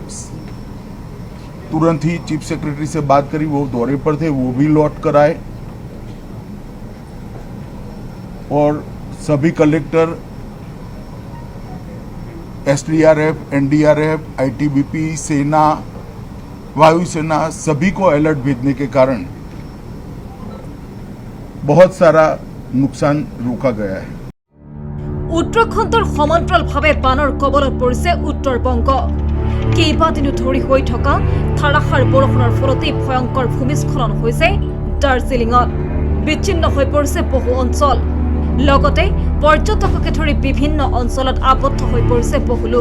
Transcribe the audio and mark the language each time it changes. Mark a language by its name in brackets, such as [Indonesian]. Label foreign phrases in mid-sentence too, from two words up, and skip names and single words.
[Hindi] तुरंत ही [English] chief secretary [Hindi] से बात करी वो दौरे पर थे वो भी लौट कर आए और सभी कलेक्टर, SDRF, NDRF, ITBP, सेना, वायुसेना सभी को अलर्ट भेजने के कारण बहुत सारा नुकसान रोका गया है। [Assamese] উত্তৰাখণ্ডৰ সমান্তৰালভাৱে বানৰ কবলত পৰিছে উত্তৰ-বংগ। কেইবাদিনো ধৰি হৈ থকা ধাৰাসাৰ বৰষুণৰ ফলতেই ভয়ংকৰ ভূমিস্খলন হৈছে দাৰ্জিলিঙত। বিচ্ছিন্ন হৈ পৰিছে বহু অঞ্চল। লগতে পৰ্যটককে ধৰি বিভিন্ন অঞ্চলত আবদ্ধ হৈ পৰিছে বহু লোক।